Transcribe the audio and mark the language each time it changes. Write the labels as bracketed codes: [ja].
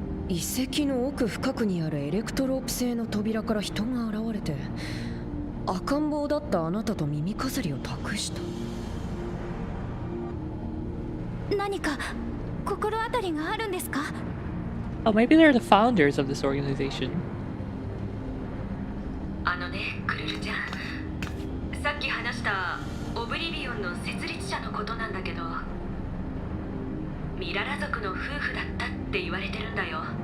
[ja] 遺跡の奥深くにあるエレクトロープ製の扉から人が現れて、赤ん坊だったあなたと耳飾りを託した。何か心当たりがあるんですか？ [en] Oh, maybe they're the founders of this organization. [ja] あのね、クルルちゃん、さっき話したオブリビオンの設立者のことなんだけど、ミララ族の夫婦だったって言われてるんだよ。